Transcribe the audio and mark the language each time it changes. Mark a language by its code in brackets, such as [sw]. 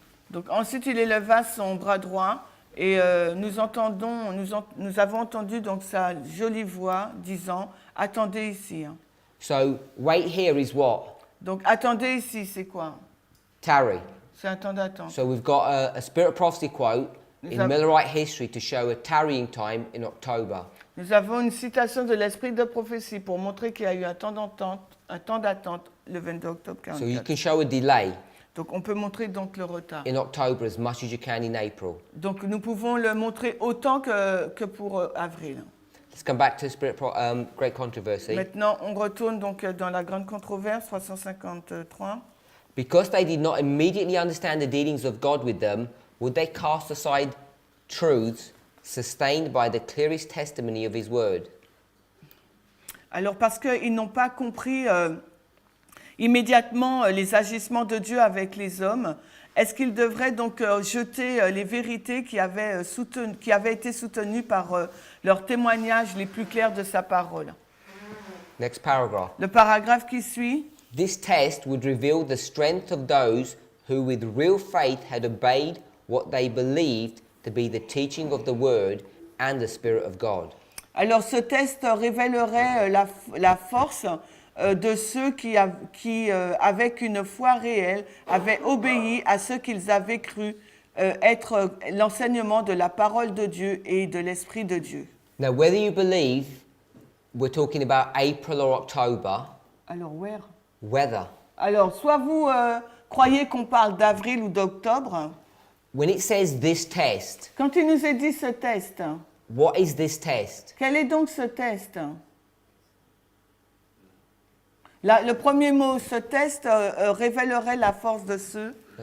[fr] Donc, ensuite, il éleva son bras droit et nous avons entendu donc sa jolie voix disant attendez ici. Hein. [en] So wait here is what? [fr] Donc, attendez ici, c'est quoi? [en] Tarry. [fr] C'est un temps d'attente. [en] So we've got a spirit of prophecy quote in [fr] Nous [en] Millerite history to show a tarrying time in October. [fr] Nous avons une citation de l'esprit de prophétie pour montrer qu'il y a eu un temps d'attente le 22 octobre [en] So you [fr] 44. [en] can show a delay [fr] Donc, on peut montrer donc le retard. [en] in October as much as you can in April. [fr] Donc, nous pouvons le montrer autant que pour avril. [en] Let's come back to great controversy. [fr] Maintenant, on retourne donc dans la grande controverse, 353. [en] Because they did not immediately understand the dealings of God with them, would they cast aside truths sustained by the clearest testimony of his word? [fr] Alors, parce qu'ils n'ont pas compris immédiatement les agissements de Dieu avec les hommes est-ce qu'il devrait donc jeter les vérités qui avaient été soutenues par leurs témoignages les plus clairs de sa parole? [en] Next paragraph. [fr] Le paragraphe qui suit. [en] This test would reveal the strength of those who with real faith had obeyed what they believed to be the teaching of the word and the Spirit of God. [fr] Alors ce test révélerait la force de ceux qui, avec une foi réelle, avaient obéi à ce qu'ils avaient cru être l'enseignement de la parole de Dieu et de l'Esprit de Dieu. [en] Now, whether you believe we're talking about April or October, [fr] Alors, where? [en] weather. [fr] Alors, soit vous croyez qu'on parle d'avril ou d'octobre. [en] When it says this test, [fr] Quand il nous est dit ce test, [en] what is this test? [fr] quel est donc ce test? Là, le premier mot, ce test, révélerait la force de ceux.